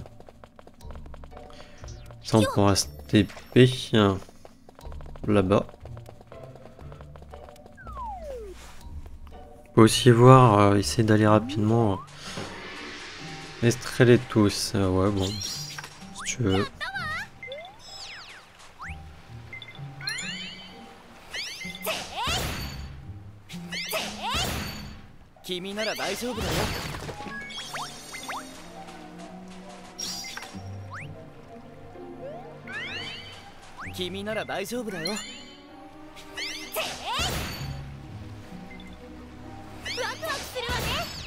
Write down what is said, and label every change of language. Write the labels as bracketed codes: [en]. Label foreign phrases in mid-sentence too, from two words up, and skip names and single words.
[fr] Ça, on pourra se TP là-bas. On peut aussi voir, essayer d'aller rapidement. Estrelle tous. Ouais, bon. Si tu veux. [ja] 君なら大丈夫だよ。君なら大丈夫だよ。ワクワクするわね。